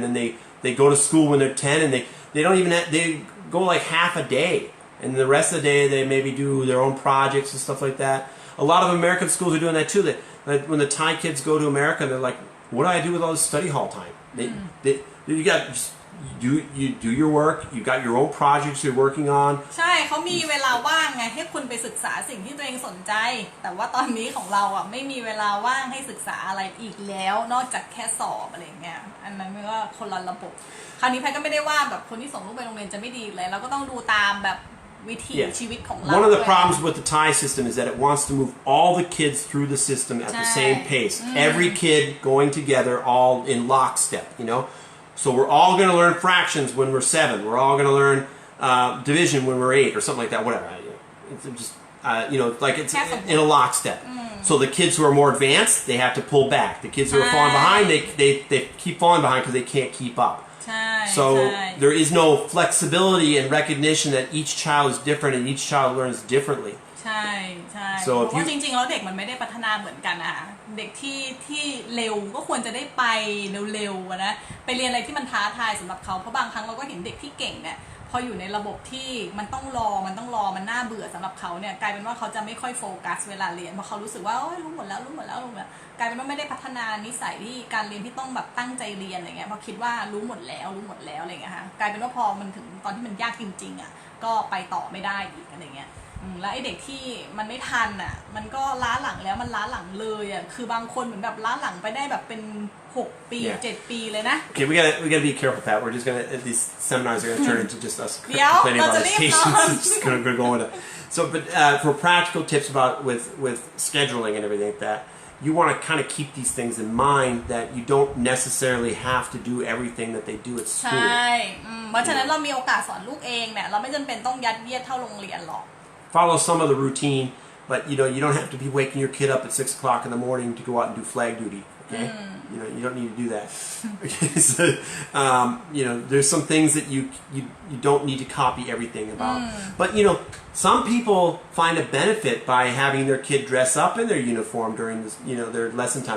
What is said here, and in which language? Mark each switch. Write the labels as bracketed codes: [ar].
[en] And then they go to school when they're 10, and they don't even they go like half a day. And the rest of the day, they maybe do their own projects and stuff like that. A lot of American schools are doing that too. That when the Thai kids go to America, they're like, what do I do with all this study hall time? You got just, you do your work. You got your own projects you're working on. [th] ใช่เขามีเวลาว่างไงให้คุณไปศึกษาสิ่งที่ตัวเองสนใจแต่ว่าตอนนี้ของเราอ่ะไม่มีเวลาว่างให้ศึกษาอะไรอีกแล้วนอกจากแค่สอบอะไรเงี้ยอันนั้นไม่ว่าคนละระบบคราวนี้แพทก็ไม่ได้ว่าแบบคนที่ส่งลูกไปโรงเรียนจะไม่ดีเลยเราก็ต้องดูตามแบบวิถีชีวิตของเรา [en] One of the problems with the Thai system is that it wants to move all the kids through the system at the same pace. Every kid going together all in lockstep, you know. So we're all going to learn fractions when we're 7. We're all going to learn division when we're 8 or something like that. Whatever. It's just you know, like it's in a lockstep. So the kids who are more advanced, they have to pull back. The kids who are falling behind, they keep falling behind because they can't keep up. So there is no flexibility and recognition that each child is different and each child learns differently. [th] ใช่เพราะว่าจริงๆแล้วเด็กมันไม่ได้พัฒนาเหมือนกันอะเด็กที่เร็วก็ควรจะได้ไปเร็วๆนะไปเรียนอะไรที่มันท้าทายสำหรับเขาเพราะบางครั้งเราก็เห็นเด็กที่เก่งเนี่ยพออยู่ในระบบที่มันต้องรอมันน่าเบื่อสำหรับเขาเนี่ยกลายเป็นว่าเขาจะไม่ค่อยโฟกัสเวลาเรียนเพราะเขารู้สึกว่าโอ้ยรู้หมดแล้ว กลายเป็นว่าไม่ได้พัฒนานิสัยที่การเรียนที่ต้องแบบตั้งใจเรียนอะไรเงี้ยเพราะคิดว่ารู้หมดแล้วอะไรเงี้ยค่ะกลายเป็นว่าพอมันถึงตอนที่มันยากจริงๆอ่ะก็ไปต่อไม่ได้อีกอะไรเงี้ยแล้วไอ้เด็กที่มันไม่ทันอ่ะมันก็ล้าหลังแล้วมันล้าหลังเลยอ่ะคือบางคนเหมือนแบบล้าหลังไปได้แบบเป็น6 ปี7 ปีเลยนะ [en] Okay, we gotta be careful, Pat. We're just gonna these seminars are gonna turn into just us complaining about education. It's just gonna go into so, but for practical tips about with scheduling and everything like that, you want to kind of keep these things in mind that you don't necessarily have to do everything that they do at school. [th] ใช่เพราะฉะนั้นเรามีโอกาสสอนลูกเองเนี่ยเราไม่จำเป็นต้องยัดเยียดเท่าโรงเรียนหรอก [en] Follow some of the routine, but you know you don't have to be waking your kid up at 6 o'clock in the morning to go out and do flag duty. Okay, you know you don't need to do that. Okay, so you know there's some things that you don't need to copy everything about. But you know some people find a benefit by having their kid dress up in their uniform during this, you know, their lesson time.